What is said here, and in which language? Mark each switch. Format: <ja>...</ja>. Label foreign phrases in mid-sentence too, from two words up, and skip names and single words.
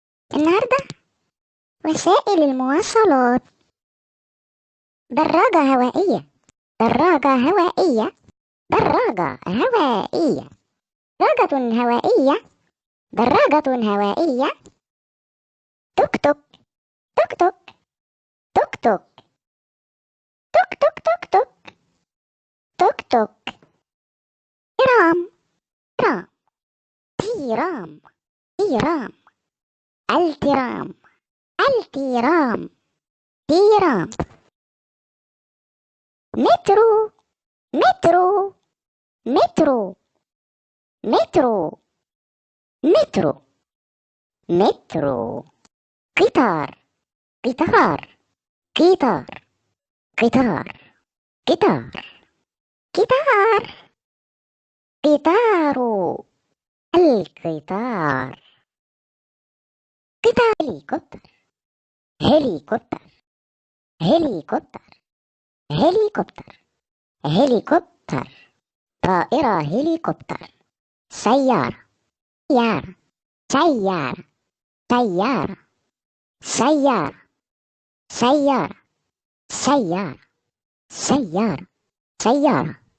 <ar>النهاردة وسائل المواصلات. دراجة هوائية، دراجة هوائية، دراجة هوائية، دراجة هوائية، دراجة هوائية، توك توك، توك توك، توك توك، توك توك، توك توك، توك توك، ترام، ترام، تيرام، تيرام، الترام، الترام، تيرام، مترو، مترو، مترو، مترو، مترو، مترو، قطار، قطار، قطار، قطار، قطار، قطار، قطار، القطار، قطار، هليكوبتر، هليكوبتر، هليكوبتر، هليكوبتر، هليكوبتر، طائرة هليكوبتر، سيارة، سيارة، سيارة، سيارة، سيارة، سيارة، سيارة، سيارة، سيارة،</ar>